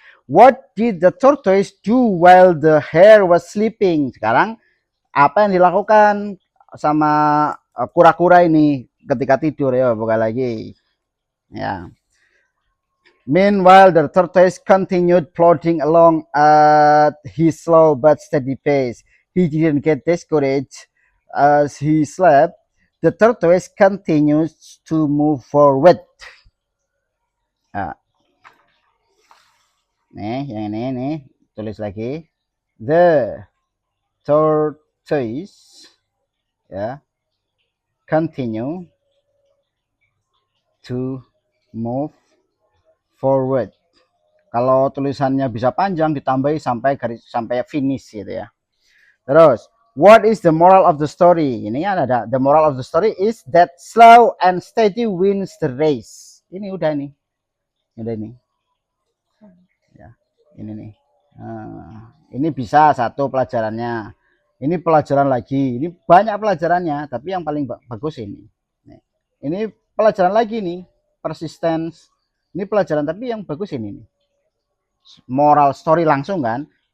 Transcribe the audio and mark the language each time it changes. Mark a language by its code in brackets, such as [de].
[en] What did the tortoise do while the hare was sleeping? [id] Sekarang apa yang dilakukan sama kura-kura ini ketika tidur? Ya, buka lagi. Ya. [en] Meanwhile, the tortoise continued plodding along at his slow but steady pace. He didn't get discouraged as he slept, the tortoise continues to move forward. [id] Nah, nih, yang ini nih, tulis lagi. [en] The tortoise, ya, continue to move forward. [id] Kalau tulisannya bisa panjang ditambahi sampai garis sampai finish gitu ya. [en] Terus, what is the moral of the story? [id] Ini kan ada [en] the moral of the story is that slow and steady wins the race. [id] Ini udah nih. Udah nih. Ya, ini nih. Nah, ini bisa satu pelajarannya. Ini pelajaran lagi. Ini banyak pelajarannya, tapi yang paling bagus ini. Nih. Ini pelajaran lagi nih, persistence. Ini pelajaran tapi yang bagus ini nih. Moral story langsung kan.